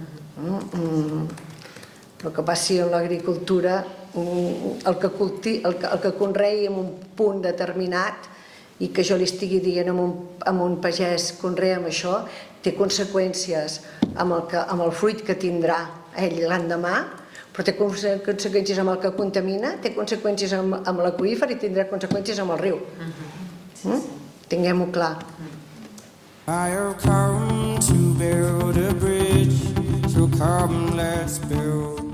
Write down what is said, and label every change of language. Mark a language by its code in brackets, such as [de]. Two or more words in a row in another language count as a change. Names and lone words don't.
[ca] El que passi en l'agricultura, el que conreï en un punt determinat i que jo li estigui dient a un pagès conrea amb això, té conseqüències amb el fruit que tindrà ell l'endemà, però té conseqüències amb el que contamina, té conseqüències amb l'aqüífer i tindrà conseqüències amb el riu. Tinguem-ho clar. [en] I have come to build a bridge, so come let's build.